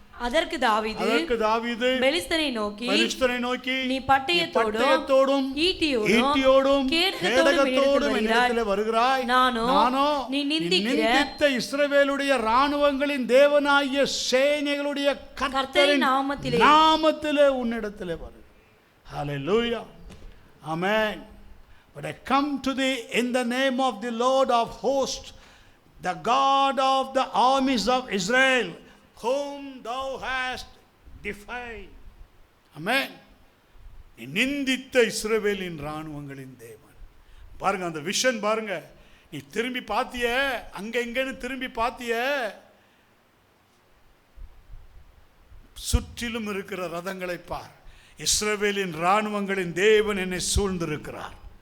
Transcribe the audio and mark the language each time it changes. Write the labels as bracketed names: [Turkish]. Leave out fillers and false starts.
[Tamil] அதற்கு தாவீது பெலிஸ்தனை நோக்கி, நீ பட்டயத்தோடும் ஈட்டியோடும் கேடகத்தோடும் என்னிடத்தில் வருகிறாய். நானோ நீ நிந்தித்த இஸ்ரவேலுடைய ராணுவங்களின் தேவனாகிய சேனைகளுடைய கர்த்தரின் நாமத்திலே உன்னிடத்திலே வருகிறேன். ஹல்லேலூயா. ஆமென். [English] But I come to thee in the name of the Lord of hosts, the God of the armies of Israel, whom thou hast defied. Amen. [Tamil] நீ நிந்தித்த இஸ்ரவேலின் ராணுவங்களின் தேவன். பாருங்க அந்த விஷன் பாருங்க. நீ திரும்பி பாத்திய, அங்க இங்கன்னு திரும்பி பாத்திய, சுற்றிலும் இருக்கிற ரதங்களை பார். இஸ்ரவேலின் ராணுவங்களின் தேவன் என்னை சூழ்ந்திருக்கிறார்.